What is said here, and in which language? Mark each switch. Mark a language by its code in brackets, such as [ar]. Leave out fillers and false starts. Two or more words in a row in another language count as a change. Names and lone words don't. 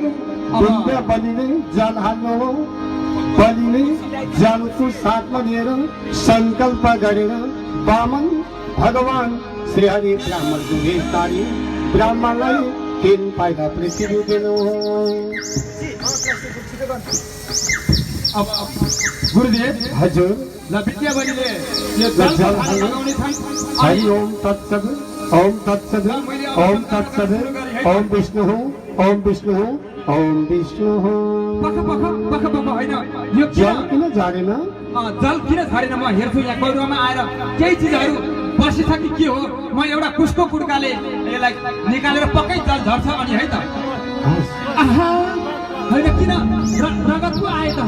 [ne] विद्या बलिले जल हाल्नु हो, बलिले जलको साथमा लिएर सङ्कल्प गरेर बामन भगवान श्री हरि ब्राह्मण दुहेतारी ब्राह्मणलाई 3 पाइला पृथ्वी दिनु हो। अब गुरुदेव, हजुर, ल विद्या बलिले यो जल लगाउने छन्। [sa] हरि ओम तत्सद, ओम तत्सद, ओम तत्सद, ओम विष्णु, ओम विष्णु, ओम विष्णु। [ne] पख होइन, यो जल किन झरेन? जल किन झरेन म हेर्छु। यहाँ गौरवमा आएर केही चिजहरू बसिछ कि के हो? म एउटा कुसको कुड्काले यसलाई निकालेर पक्कै जल झर्छ अनि है त। आहा, होइन किन रगत पो आयो त?